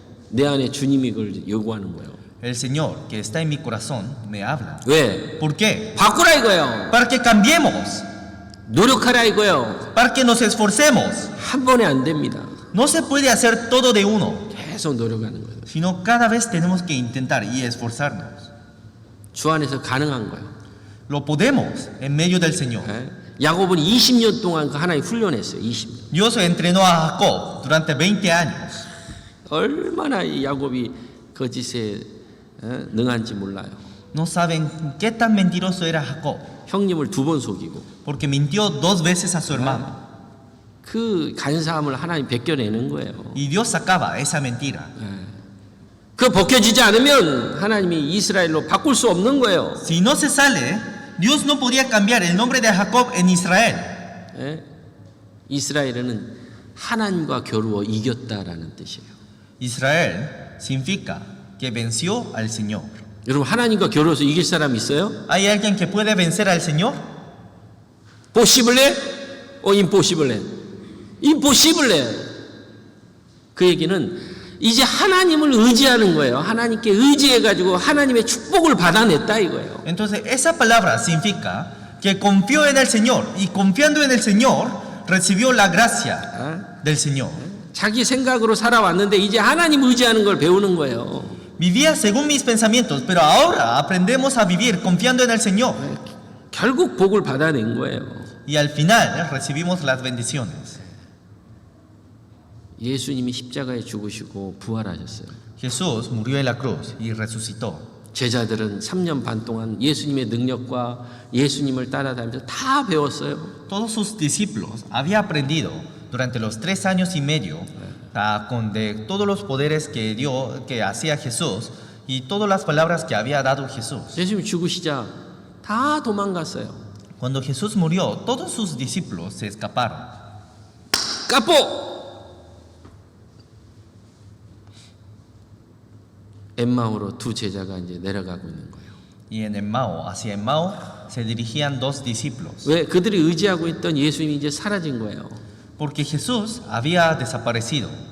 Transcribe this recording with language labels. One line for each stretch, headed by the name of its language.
Korean: 내 안에 주님이 이걸 요구하는 거예요.
Spanish: El Señor que está en mi corazón me habla.
Korean: 왜?
Spanish: ¿Por qué?
Korean: 바꾸라 이거예요.
Spanish: Para que cambiemos,
Korean: 노력하라 이거예요.
Spanish: para que nos esforcemos.
Korean: 한 번에 안 됩니다.
Spanish: No se puede hacer todo de uno,
Korean: 계속 노력하는 거예요.
Spanish: sino cada vez tenemos que intentar y esforzarnos.
Korean: 주 안에서 가능한 거예요.
Spanish: Lo podemos en medio del Señor.
Korean: 야곱은 20년 동안 그 하나님 훈련했어요. 20년.
Spanish: Dios entrenó a Jacob durante 20 años.
Korean: 얼마나 이 야곱이 거짓에 능한지 몰라요.
Spanish: No saben qué tan mentiroso era Jacob,
Korean: 형님을 2번 속이고
Spanish: porque mintió 2 veces a su hermano.
Korean: 그 간사함을 하나님 벗겨내는 거예요.
Spanish: Y Dios sacaba esa mentira.
Korean: 그 벗겨지지 않으면 하나님이 이스라엘로 바꿀 수 없는 거예요.
Spanish: Si no se sale, Dios no podía cambiar el nombre de Jacob en Israel.
Korean: 이스라엘은 하나님과 겨루어 이겼다라는 뜻이에요.
Spanish: Israel significa que venció al Señor.
Korean: 여러분 하나님과 겨루어서 이길 사람 있어요?
Spanish: ¿Hay alguien que puede vencer al Señor? 포시블레? 임포시블레? 임포시블레.
Korean: 그 얘기는 이제 하나님을 의지하는 거예요. 하나님께 의지해가지고 하나님의 축복을 받아냈다 이거예요.
Spanish: Entonces esa palabra significa que confió en el Señor y confiando en el Señor recibió la gracia del Señor.
Korean: 자기 생각으로 살아왔는데 이제 하나님 의지하는 걸 배우는 거예요.
Spanish: Vivía según mis pensamientos, pero ahora aprendemos a vivir confiando en el Señor.
Korean: 결국 복을 받아낸 거예요.
Spanish: Y al final recibimos las bendiciones.
Korean: 예수님이 십자가에 죽으시고 부활하셨어요.
Spanish: Jesús murió en la cruz y resucitó.
Korean: 제자들은 3년 반 동안 예수님의 능력과 예수님을 따라다니면서 다 배웠어요.
Spanish: Todos sus discípulos habían aprendido durante los 3 años y medio de todos los poderes que hacía Jesús y todas las palabras que había dado Jesús.
Korean: 예수님이 죽으시자 다 도망갔어요.
Spanish: Cuando Jesús murió, todos sus discípulos se escaparon. 까뽀!
Korean: 엠마오로 2 제자가 이제 내려가고 있는 거예요.
Spanish: Y en Emmao, hacia Emmao, se dirigían 2 discípulos.
Korean: 왜? 그들이 의지하고 있던 예수님이 이제 사라진 거예요.
Spanish: Porque Jesús había desaparecido.